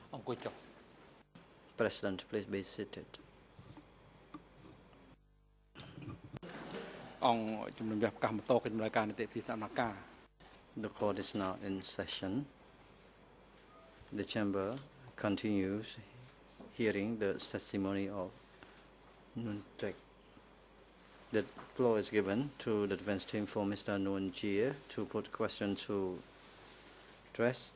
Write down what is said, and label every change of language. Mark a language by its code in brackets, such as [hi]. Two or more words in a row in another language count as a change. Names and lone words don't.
[en] President, please be seated. [km] អង្គជំនុំជម្រះប្រកាសបន្តកិច្ចបម្រើការនីតិវិធីសមាការ [en] The court is now in session. The chamber continues hearing the testimony of Nguyen Trec. The floor is given to the defense team for Mr. Nguyen Jie to put questions to address.